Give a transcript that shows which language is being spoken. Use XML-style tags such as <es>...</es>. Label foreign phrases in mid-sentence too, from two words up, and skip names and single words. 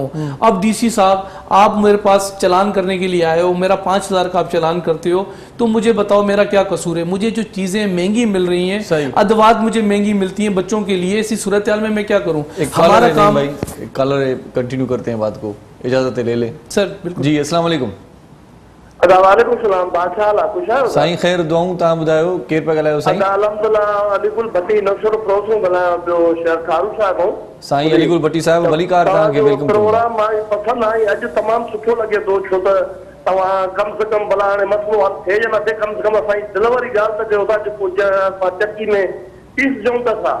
<ur>اب ڈی سی صاحب آپ میرے پاس چلان کرنے کے لیے آئے ہو, میرا 5,000 کا آپ چلان کرتے ہو, تو مجھے بتاؤ میرا کیا قصور ہے؟ مجھے جو چیزیں مہنگی مل رہی ہیں, ادوات مجھے مہنگی ملتی ہیں بچوں کے لیے, اسی صورتحال میں کیا کروں؟ ہمارا کام کالر کنٹینیو کرتے ہیں بات کو, اجازت لے لیں سر. بالکل جی.</ur> <ar>السلام علیکم. وعلیکم السلام.</ar> <sd>بادشاہ خوش آहियो سائیں؟ خیر دعاؤں. تव्हां ॿुधायो केरु पिया ॻाल्हायो साईं? अलहमदुलिल्लाह अलीगुल भट्टी नवशर प्रोसो ॻाल्हायां पियो, शहर खारू साहिब हूं. साईं अलीगुल भट्टी साहिब भली कार तव्हांखे वेलकम. प्रोग्राम पसंदि आई, अॼु तमामु सुठो लॻे थो, छो त तव्हां कम से कम भला हाणे मसलो हल थिए या न थिए, कम से कम असांजी दिलवरी ॻाल्हि त कयो था, जेको असां चकी में पीस ॾियूं था असां.</sd>